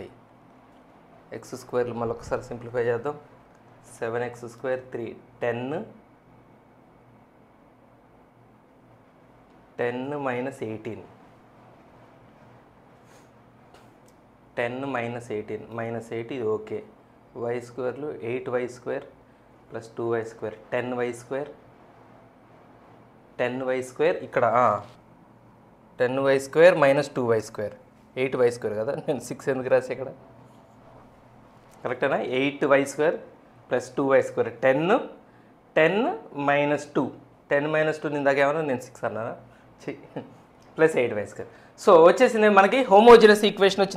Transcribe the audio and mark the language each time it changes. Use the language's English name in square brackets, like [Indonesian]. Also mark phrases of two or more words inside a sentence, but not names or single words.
[Telugu] x² మళ్ళొకసారి సింప్లిఫై చేద్దాం. 7x² 3 10 10 - 18 10 - 18 -8 ఇది ఓకే. y² 8y² + 2y² 10y² 10y² ఇక్కడ 10y² - 2y² 8y² కదా, నేను 6 ఎందుకు రాసి ఇక్కడ, కరెక్టేనా? 8y² + 2y² 10 10 - 2 10 - 2 ఇందాక ఏమన్నా నేను 6 అన్నానా, + 8y². సో వచ్చేసింది మనకి [English] homogeneous equation [Telugu] వచ్చింది.